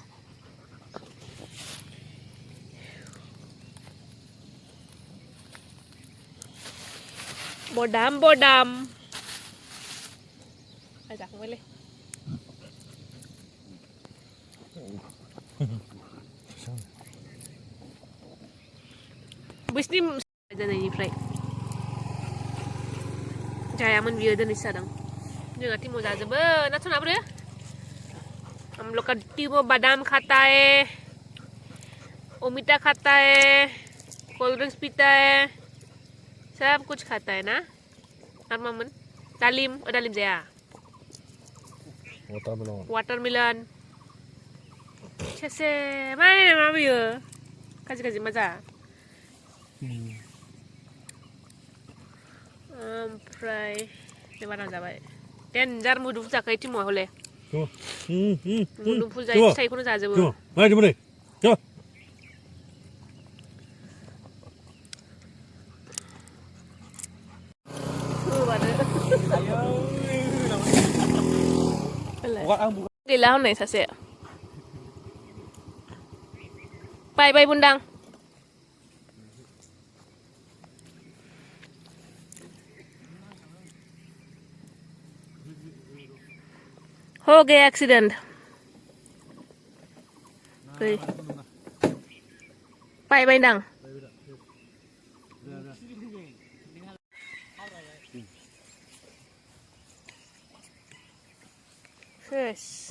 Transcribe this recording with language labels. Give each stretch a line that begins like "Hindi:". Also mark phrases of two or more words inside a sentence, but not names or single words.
Bodo: Bodam जाखांबायलै बैसनि जानायनिफ्राय जायामोन बियो दिनैसो जादों जोंहा टिमो जाजोबो ना सोनाब्रो
Hindi: हम लोग का टिमो बादाम खाता है ओमिटा खाता है
English: cold drinks
Hindi: पीता है सब कुछ खाता है ना और
Bodo: मामन दालिम जाया वाटरमेलन सेसे मा बियो काजि मजा ओमफ्राय बारा जाबाय डेन्जार मुदुफुल जाखायो टिमआ हले मुदुफुल जायो फिथाइखौनो जाजोबो गैला हनै सासे बाय बुन्दां
Hindi: हो गया एक्सीडेंट
Bodo: बाय दां
Hindi: Yes.